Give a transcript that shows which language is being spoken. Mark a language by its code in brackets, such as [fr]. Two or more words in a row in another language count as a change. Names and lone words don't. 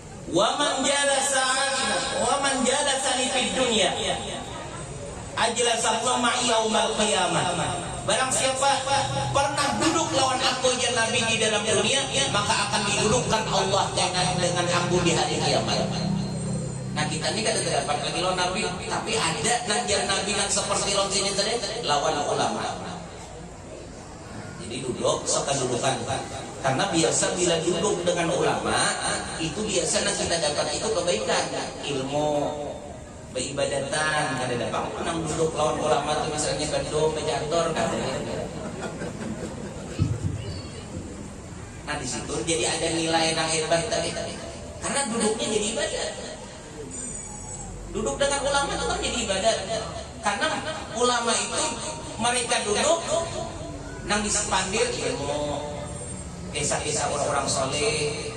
[ar] ومن جلس ومن جالسني في الدنيا أجلسه الله معي يوم القيامة. [bjn] Barang siapa pernah duduk lawan aku ya Nabi di dalam dunia, maka akan didudukkan Allah dengan aku di hari kiamat. Nah kita ini kan tidak dapat lagi lawan Nabi, tapi ada nanjar Nabi yang seperti lawan sini tadi lawan ulama. Jadi duduk sekadudukan. Karena biasa bila duduk dengan ulama itu biasa yang kita dapat itu kebaikan, ilmu, beribadatan. Kada dapat menang duduk lawan ulama itu misalnya gedung, bejator, kada. Nah di situ jadi ada nilai yang hebat tadi. Karena duduknya jadi ibadah. Duduk dengan ulama itu kan jadi ibadah. Karena ulama itu mereka duduk nang disepandir ilmu, kisah-kisah orang-orang soleh.